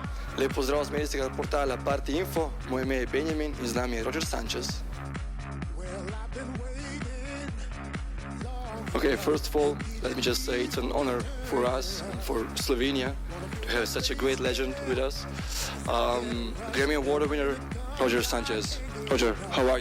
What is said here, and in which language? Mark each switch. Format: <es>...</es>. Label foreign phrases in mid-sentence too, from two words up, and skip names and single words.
<sl>Lep pozdrav z medijskega portala Partyinfo, moje ime je Benjamin in z nami je Roger Sanchez.</sl> <en>Okay, first of all, let me just say it's an honor for us and for Slovenia to have such a great legend with us. Grammy Award winner, Roger Sanchez. Roger, how are you?</en>